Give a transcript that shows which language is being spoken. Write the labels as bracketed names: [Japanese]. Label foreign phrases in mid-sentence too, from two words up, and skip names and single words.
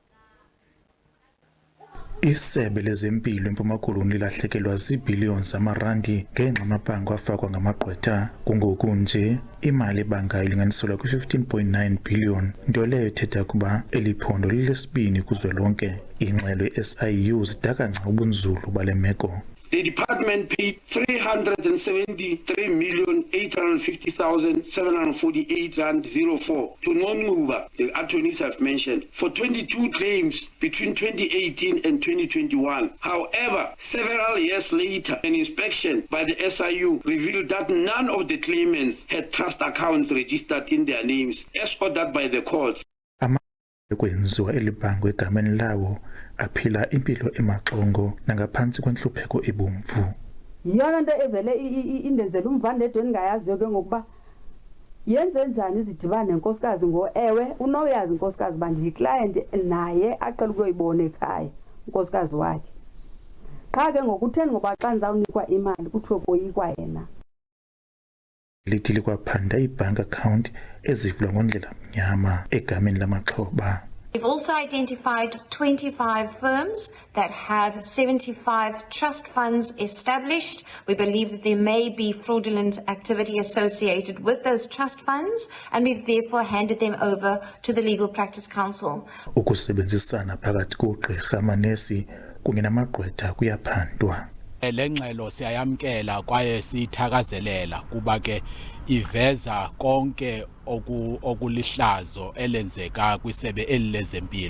[Xhosa] Isebe lezempilo eMpuma Koloni lahlekelwa ziibhiliyoni zamarandi ngenxa yamabhango afakwa ngamagqwetha. Kungoku nje imali ebangayo ilinganiselwa kwi-15.9 billion, nto leyo ethetha ukuba eliphondo lilesibini kuzwelonke. Ingxelo ye-SIU zidaka ngca ubunzulu bale meko. [English] The department paid 373,850,748 rand 04 to Nonquba, the attorneys have mentioned, for 22 claims between 2018 and 2021. However, several years later, an inspection by the SIU revealed that none of the claimants had trust accounts registered in their names, as ordered by the courts. [Xhosa] Kwenziwa elibhango egameni lawo aphila impilo emaxongo nangaphansi kwenhlupheko ebomvu. Yiyona nto evele indenzela umvandedwe engayaziyo ke ngokuba yenze njani izidibane nenkosikazi ewe unoyazi inkosikazi bandiyiclient naye aqela ukuyoyibona ekhaya unkosikazi wakhe. Qha ke ngokutheni ngoba xa ndizawunikwa imali kuthiwe koyikwa yena. Lithi likwaphanda i-bank account ezivulwa ngondlela mnyama egameni lamaxhoba. [English] We've also identified 25 firms that have 75 trust funds established. We believe that there may be fraudulent activity associated with those trust funds, and we've therefore handed them over to the Legal Practice Council. [Xhosa] Ukusebenzisana phakathi kogqirha amanesi kunye namagqwetha kuyaphandwa. Le ngxelo siyayamkela kwaye siyithakazelela kuba ke iveza konke okulihlazo elenzeka kwisebe elilezempilo.